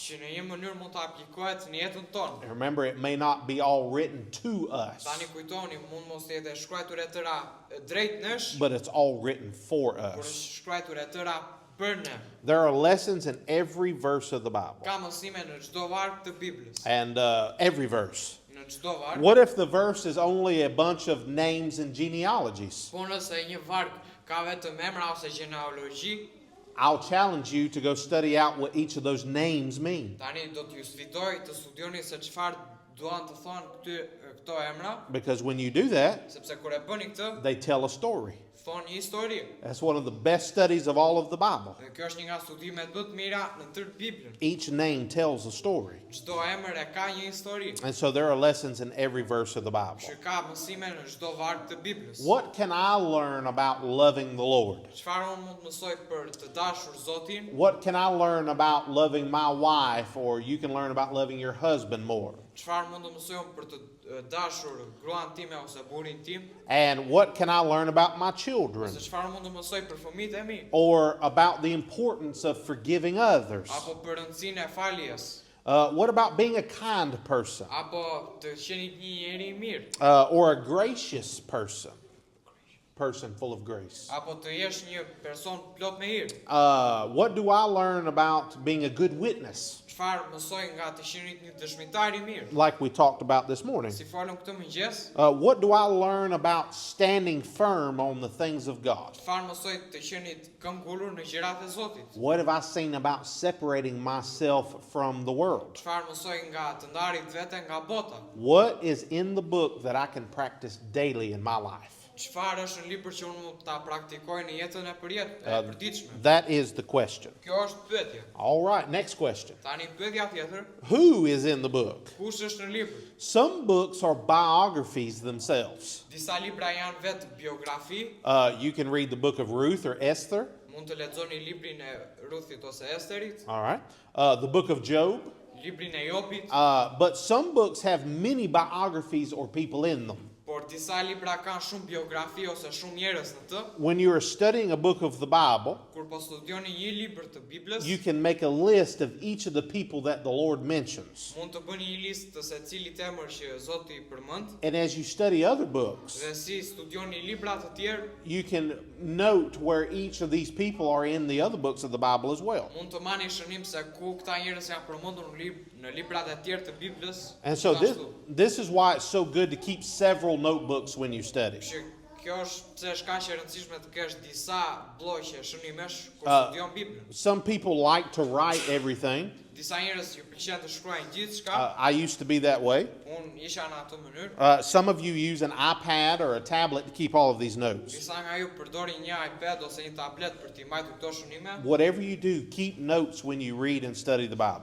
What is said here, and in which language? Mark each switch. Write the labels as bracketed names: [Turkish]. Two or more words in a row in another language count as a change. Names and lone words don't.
[Albanian] që në një mënyrë mund të aplikohet në jetën tonë. [English] And remember, it may not be all written to us, [Albanian] Tani kujtoni, mund mos të jetë shkruar e tëra drejt nesh, [English] but it's all written for [Albanian] por [English] us. [Albanian] është shkruar e tëra për ne. [English] There are lessons in every verse of the Bible. [Albanian] Ka mësime në çdo varg të Biblës. [English] And every verse. [Albanian] Në çdo varg. [English] What if the verse is only a bunch of names and genealogies? [Albanian] Po nëse një varg ka vetëm emra ose gjenealogji, [English] I'll challenge you to go study out what each of those names mean. [Albanian] tani do t'ju sfidoj të studioni se çfarë duan të thonë këto emra, [English] Because when you do that, [Albanian] sepse kur e bëni këtë, [English] they tell a story. [Albanian] thonë një histori. [English] That's one of the best studies of all of the Bible. [Albanian] Dhe kjo është një nga studimet më të mira në tërë Biblën. [English] Each name tells a story. [Albanian] Çdo emër e ka një histori. [English] And so there are lessons in every verse of the Bible. [Albanian] Që ka mësime në çdo varg të Biblës. [English] What can I learn about loving the Lord? [Albanian] Çfarë unë mund të mësoj për të dashur Zotin? [English] What can I learn about loving my wife, or you can learn about loving your husband more? [Albanian] Çfarë mund të mësoj unë për të dashur gruan time ose burrin tim? [English] And what can I learn about my children? [Albanian] Ose çfarë mund të mësoj për fëmijët e mi? [English] Or about the importance of forgiving others? [Albanian] Apo për rëndësinë e faljes? [English] What about being a kind person? [Albanian] Apo të qeni një njeri i mirë? [English] Or a gracious person? person full of grace? [Albanian] Apo të jesh një person plot me hir? [English] What do I learn about being a good witness? [Albanian] Çfarë mësoj nga të qenit një dëshmitar I mirë? [English] Like we talked about this morning. [Albanian] Si folëm këtë mëngjes, [English] What do I learn about standing firm on the things of God? [Albanian] çfarë mësoj të qenit këmbgulur në gjërat e Zotit? [English] What have I seen about separating myself from the world? [Albanian] Çfarë mësoj nga të ndarit veten nga bota? [English] What is in the book that I can practice daily in my life? [Albanian] Çfarë është në libër që unë mund ta praktikoj në jetën e përditshme? [English] That is the question. [Albanian] Kjo është pyetja. [English] All right, next question. [Albanian] Tani pyetja tjetër, [English] Who is in the book? [Albanian] kush është në libër? [English] Some books are biographies themselves. [Albanian] Disa libra janë vetë biografi, [English] You can read the book of Ruth or Esther. [Albanian] mund të lexoni librin e Ruthit ose Esterit, [English] All right. The book of Job. [Albanian] librin e Jobit, [English] But some books have many biographies or people in them. [Albanian] por disa libra kanë shumë biografi ose shumë njerëz në të. [English] When you are studying a book of the Bible, [Albanian] Kur po studioni një libër të Biblës, [English] you can make a list of each of the people that the Lord mentions. [Albanian] mund të bëni një listë të secilit emër që Zoti I përmend, [English] And as you study other books, [Albanian] dhe si studioni libra të tjerë, [English] you can note where each of these people are in the other books of the Bible as well. [Albanian] mund të marrni shënim se ku këta njerëz janë përmendur në librat e tjerë të Biblës. [English] And so [Albanian] Gjithashtu. [English] this is why it's so good to keep several notebooks when you study. [Albanian] Që kjo është pse është kaq e rëndësishme të kesh disa bloqe shënimesh kur Uh, studion Biblën. [English] Some people like to write everything. [Albanian] Disa njerëz ju pëlqen të shkruajnë gjithçka. [English] I used to be that way. [Albanian] Unë isha në atë mënyrë. [English] Some of you use an iPad or a tablet to keep all of these notes. [Albanian] Disa nga ju përdorin një iPad ose një tablet për t'i mbajtur këto shënime. [English] Whatever you do, keep notes when you read and study the Bible.